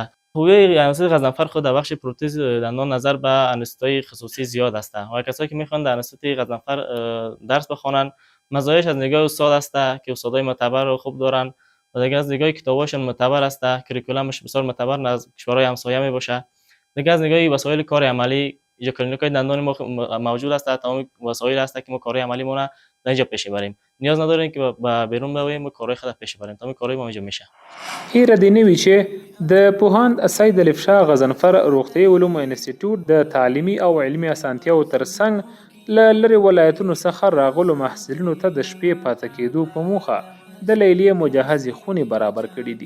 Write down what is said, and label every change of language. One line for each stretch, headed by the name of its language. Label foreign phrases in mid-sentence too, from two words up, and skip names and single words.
Persian: خوبی انستیتوت غضنفر خود در بخش پروتز دندان نظر به انستیتوت‌های خصوصی زیاد است و کسایی که میخوان در انستیتوت غضنفر درس بخوانن مزایاش از نگاه استاد است که استادای معتبر و خوب دارن و دیگه از نگاه کتاباشون معتبر است، کریکولمش بسیار معتبر از کشورهای همسایه می باشه. دیگه از نگاه وسایل کار عملی اینجا کلینیکای دندان ما موجود است، تمام وسایل است که ما کارهای عملی مون در اینجا پیش بریم، نیاز نداریم که با بیرون برویم و کارهای خود پیش بریم، تمام کارهای ما اینجا میشه.
Pashto: هیره دی نوی چې د پوهاند سید الف شاه غضنفر روغتیايي علومو انسټیټیوټ د تعلیمي او علمي اسانتیاو ترڅنګ له لرې ولایتونو څخه راغلو محصلینو ته د شپې پاتې کېدو په موخه د لیلیې مجهزې خونې برابر کړي دي.